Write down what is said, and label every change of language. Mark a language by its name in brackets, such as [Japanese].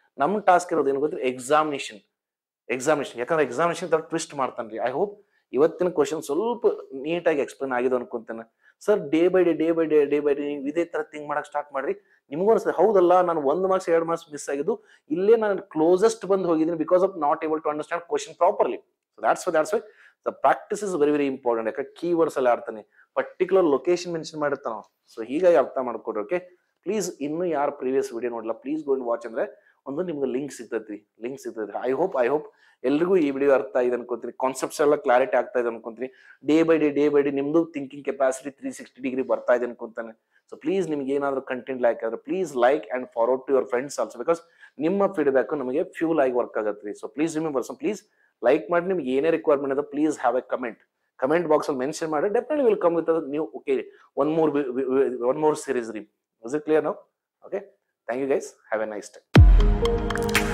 [Kannada] ನಮ್ ಟಾಸ್ಕ್ ಇರೋದು ಏನ್ ಗೊತ್ತ್ರಿ ಎಕ್ಸಾಮಿನೇಷನ್ ಯಾಕಂದ್ರೆ ಎಕ್ಸಾಮಿನೇಷನ್ ಟ್ವಿಸ್ಟ್ ಮಾಡ್ತಾನ್ರಿ. ಐ ಹೋಪ್ ಇವತ್ತಿನ ಕ್ವಶನ್ ಸ್ವಲ್ಪ ನೀಟಾಗಿ ಎಕ್ಸ್ಪ್ಲೇನ್ ಆಗಿದೆ ಅನ್ಕೊಂತೇನೆ. ಸರ್ ಡೇ ಬೈ ಡೇ ನೀವು ಇದೇ ತರ ಥಿಂಕ್ ಮಾಡಕ್ ಸ್ಟಾರ್ಟ್ ಮಾಡ್ರಿ. ನಿಮಗೂ ಅನ್ಸುತ್ತೆ ಹೌದಲ್ಲ ನಾನು 1 ಮಾರ್ಕ್ಸ್ 2 ಮಾರ್ಕ್ಸ್ ಮಿಸ್ ಆಗಿದ್ದು ಇಲ್ಲೇ ನಾನು ಕ್ಲೋಸೆಸ್ಟ್ ಬಂದು ಹೋಗಿದ್ದೀನಿ [English] Because of not able to understand question properly. that's why the practice is very important. [Kannada] ಯಾಕೆ ಕೀವರ್ಡ್ಸ್ ಎಲ್ಲ ಆಡ್ತಾನೆ ಪರ್ಟಿಕ್ಯುಲರ್ ಲೊಕೇಶನ್ ಮೆನ್ಷನ್ ಮಾಡಿರ್ತಾನ. ಸೊ ಹೀಗಾಗಿ ಅರ್ಥ ಮಾಡ್ಕೊಡ್ರಿ. ಓಕೆ ಪ್ಲೀಸ್ ಇನ್ನು ಯಾರು ಪ್ರೀವಿಯಸ್ ವಿಡಿಯೋ ನೋಡಲ್ಲ [English] please go and watch [Kannada] ಅಂದ್ರೆ ಒಂದು ನಿಮ್ಗೆ ಲಿಂಕ್ ಸಿಗ್ತೈತಿ. ಐ ಹೋಪ್ ಎಲ್ರಿಗೂ ಈ ವಿಡಿಯೋ ಅರ್ಥ ಆಗಿದೆ ಅನ್ಕೊಂತೀನಿ. ಕಾನ್ಸೆಪ್ಟ್ಸ್ ಎಲ್ಲ ಕ್ಲಾರಿಟಿ ಆಗ್ತಾ ಇದೆ ಅನ್ಕೊಂತೀನಿ. ಡೇ ಬೈ ಡೇ ನಿಮ್ದು ಥಿಂಕಿಂಗ್ ಕೆಪಾಸಿಟಿ 360 ಡಿಗ್ರಿ ಬರ್ತಾ ಇದೆ ಅನ್ಕೊಂತಾನೆ. ಸೊ ಪ್ಲೀಸ್ ನಿಮ್ಗೆ ಏನಾದ್ರು ಕಂಟೆಂಟ್ ಲೈಕ್ ಆದ್ರೆ please [English] like and forward to your friends also [Kannada] because ನಿಮ್ಮ ಫೀಡ್ಬ್ಯಾಕ್ ನಮಗೆ ಫ್ಯೂಲ್ ಆಗಿ ವರ್ಕ್ ಆಗತ್ರಿ. So please remember please like ಮಾಡಿ. ನಿಮ್ಗೆ ಏನೇ ರಿಕ್ವೈರ್ಮೆಂಟ್ ಇದೆ [English] please have a comment box [Kannada] ಅಲ್ಲಿ ಮೆನ್ಷನ್ ಮಾಡಿ. [English] Definitely will come with ನೀವು okay one more series. Is it clear now? Okay, thank you guys, have a nice day.